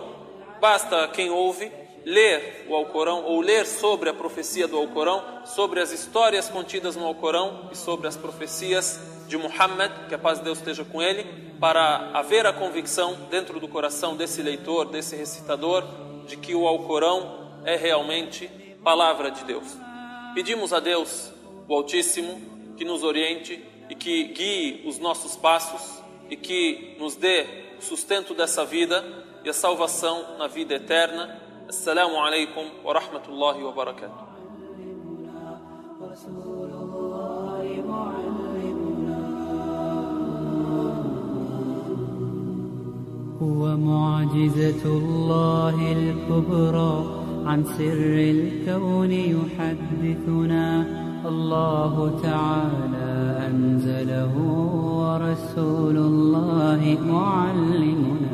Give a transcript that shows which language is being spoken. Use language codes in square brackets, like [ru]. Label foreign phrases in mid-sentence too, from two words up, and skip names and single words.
[pt] Basta quem ouve ler o Alcorão ou ler sobre a profecia do Alcorão, sobre as histórias contidas no Alcorão e sobre as profecias de Muhammad, que a paz de Deus esteja com ele, para haver a convicção dentro do coração desse leitor, desse recitador, de que o Alcorão é realmente palavra de Deus. Pedimos a Deus, o Altíssimo, que nos oriente e que guie os nossos passos e que nos dê o sustento dessa vida e a salvação na vida eterna. [ar] السلام عليكم ورحمة الله وبركاته. هو معجزة الله الكبرى عن سر الكون يحدثنا الله تعالى أنزله ورسول الله معلمنا.